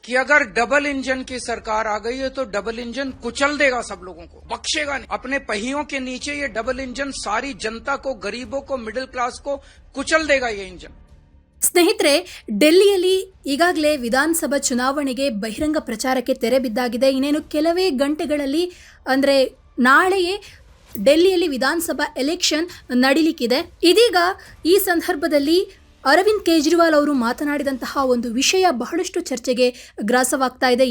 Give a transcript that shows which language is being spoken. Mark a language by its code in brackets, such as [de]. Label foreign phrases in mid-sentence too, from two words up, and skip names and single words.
[hi] कि अगर डबल इंजन की सरकार आ गई है तो डबल इंजन कुचल देगा सब लोगों को, बख्शेगा नहीं। अपने पहियों के नीचे ये डबल इंजन सारी जनता को, गरीबों को, [en] middle class [hi] को कुचल देगा ये इंजन। [kn] ಸ್ನೇಹಿತರೆ, ಡೆಲ್ಲಿಯಲ್ಲಿ ಈಗಾಗಲೇ ವಿಧಾನಸಭಾ ಚುನಾವಣೆಗೆ ಬಹಿರಂಗ ಪ್ರಚಾರಕ್ಕೆ ತೆರೆ ಬಿದ್ದಾಗಿದೆ. ಇನ್ನೇನು ಕೆಲವೇ ಗಂಟೆಗಳಲ್ಲಿ ಅಂದರೆ ನಾಳೆಯೇ ಡೆಲ್ಲಿಯಲ್ಲಿ ವಿಧಾನಸಭಾ ಎಲೆಕ್ಷನ್ ನಡೀಲಿಕ್ಕಿದೆ. ಇದೀಗ ಈ ಸಂದರ್ಭದಲ್ಲಿ ಅರವಿಂದ್ ಕೇಜ್ರಿವಾಲ್ ಅವರು ಮಾತನಾಡಿದಂತಹ ಒಂದು ವಿಷಯ ಬಹಳಷ್ಟು ಚರ್ಚೆಗೆ ಗ್ರಾಸವಾಗ್ತಾ ಇದೆ.